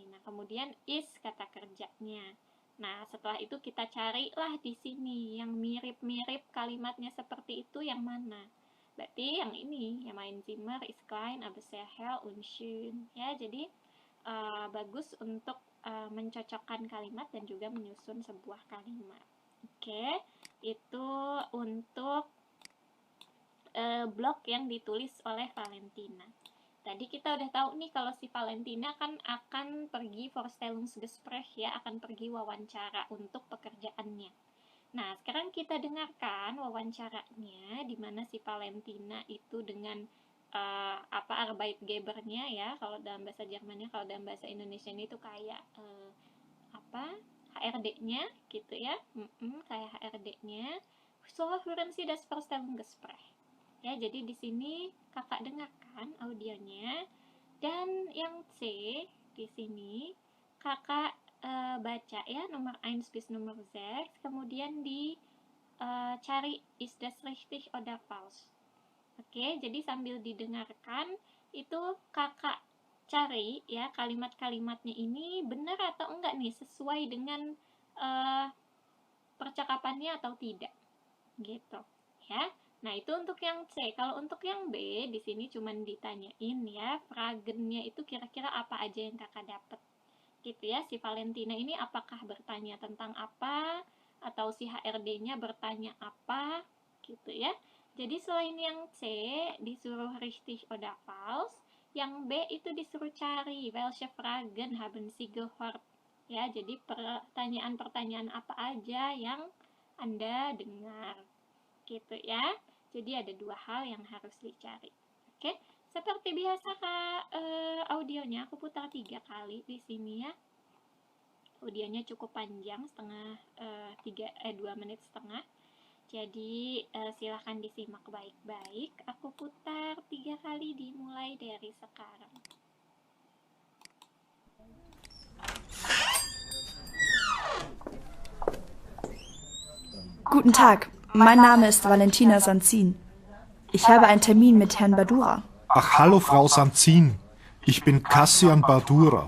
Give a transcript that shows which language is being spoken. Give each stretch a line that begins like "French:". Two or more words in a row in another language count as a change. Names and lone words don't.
Indonesian: Nah, kemudian is kata kerjanya. Nah, setelah itu kita carilah di sini yang mirip-mirip kalimatnya seperti itu yang mana. Berarti yang ini, yang
German: mein Zimmer ist klein, aber sehr hell und schön.
Indonesian: Ya, jadi bagus untuk mencocokkan kalimat dan juga menyusun sebuah kalimat. Oke, itu untuk blog yang ditulis oleh Valentina. Tadi kita udah tahu nih kalau si Valentina kan akan pergi Vorstellungsgespräch ya, akan pergi wawancara untuk pekerjaannya. Nah, sekarang kita dengarkan wawancaranya di mana si Valentina itu dengan Arbeitgebernya ya, kalau dalam bahasa Jermannya, kalau dalam bahasa Indonesia ini tuh kayak HRD-nya gitu ya. Kayak HRD-nya.
German: So, hören Sie das Vorstellungsgespräch.
Indonesian: Ya, jadi di sini kakak dengarkan audionya, dan yang C di sini kakak baca ya nomor 1 bis nomor 6, kemudian dicari
German: is das richtig oder falsch.
Indonesian: Oke, jadi sambil didengarkan itu kakak cari ya kalimat-kalimatnya ini benar atau enggak nih, sesuai dengan percakapannya atau tidak gitu ya. Nah, itu untuk yang C. Kalau untuk yang B, di sini cuma ditanyain ya, fragennya itu kira-kira apa aja yang kakak dapat. Gitu ya, si Valentina ini apakah bertanya tentang apa, atau si HRD-nya bertanya apa, gitu ya. Jadi selain yang C, disuruh
German: richtig oder falsch,
Indonesian: Yang B itu disuruh cari,
German: welche Fragen haben Sie gehört?
Indonesian: Ya, jadi pertanyaan-pertanyaan apa aja yang Anda dengar. Gitu ya. Jadi ada 2 hal yang harus dicari. Oke, seperti biasa Kak, audionya aku putar 3 kali di sini ya. Audionya cukup panjang, 2 menit setengah. Jadi silahkan disimak baik-baik. Aku putar 3 kali dimulai dari sekarang.
German: Guten Tag, mein Name ist Valentina Sanzin. Ich habe einen Termin mit Herrn Badura. Ach, hallo Frau Sanzin. Ich bin Kassian Bardura.